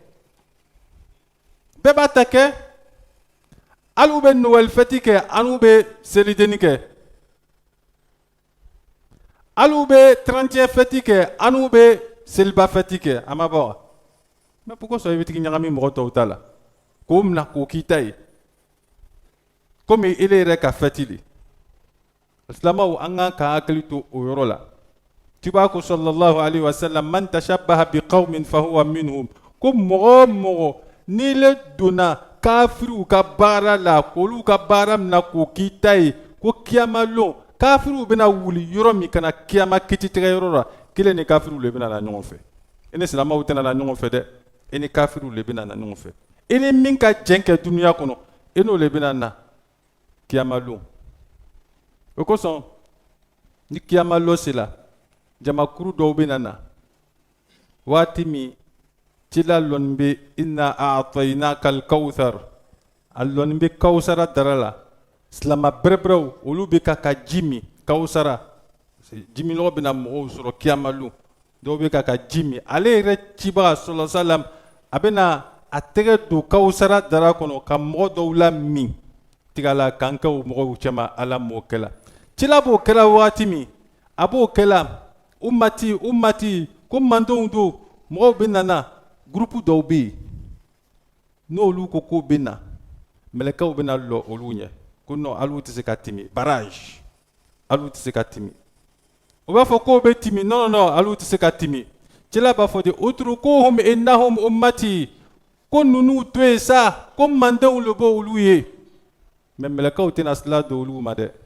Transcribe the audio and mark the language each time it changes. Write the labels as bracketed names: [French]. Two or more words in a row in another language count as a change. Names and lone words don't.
[Bambara] bɛɛ b'a ta kɛ alu bɛ [French] Noël fête [Bambara] kɛ anu bɛ selidenni kɛ alu bɛ 31 fête kɛ anu bɛ seliba fête kɛ a ma bɔ wa [French] mais pourquoi [Bambara] i bɛ tigi ɲagami mɔgɔ tɔw ta la k'o minɛ k'o k'i ta ye komi ele yɛrɛ ka fête de silamɛw an kan ka hakili to o yɔrɔ la ciba ko [Arabic] صلى الله عليه وسلم من تشبه بقوم فهو منهم [Bambara] ko mɔgɔ o mɔgɔ n'i le donna kafiriw ka baara la k'olu ka baara minɛ k'o k'i ta ye ko kiyama lon kafiriw bɛna wuli yɔrɔ min kana kiyama kititigɛ yɔrɔ la kelen ni kafiriw le bɛna na ɲɔgɔn fɛ i ni silamɛw tɛna na ɲɔgɔn fɛ dɛ i ni kafiriw le bɛna na ɲɔgɔn fɛ i ni min ka jɛn kɛ duniya kɔnɔ i n'o le bɛna na kiyama lon o kosɔn ni kiyama lon sera jamakuru dɔw bɛna na waati min cila lɔnni bɛ [Arabic] إنا أعطيناك الكوثر [Bambara] a lɔnni bɛ kawusara dara la silama bɛrɛbɛrɛw olu bɛ ka ji min kawusara jiminɔgɔ bɛna mɔgɔw sɔrɔ kiyama lon dɔw bɛ ka ji min ale yɛrɛ cibaga [Arabic] صلى الله عليه وسلم [Bambara] a bɛna a tɛgɛ don kawusara dara kɔnɔ ka mɔgɔ dɔw la min tigala k'an kɛ o mɔgɔw cɛma ala m'o kɛla cila b'o kɛla waati min a b'o kɛla umati ko mandenw don mɔgɔw bɛ nana gurupu dɔw bɛ yen n'olu ko k'o bɛ na mɛlɛkɛw bɛ na lɔ olu ɲɛ ko non alu tɛ se ka timi barrage alu tɛ se ka timi o b'a fɔ k'o bɛ timi non alu tɛ se ka timi cila b'a fɔ de [Arabic] اتركهم إنهم أمتي [Bambara] ko ninnu to yen sa ko mandenw le b'o olu ye mais mɛlɛkɛw tɛna sila don olu ma dɛ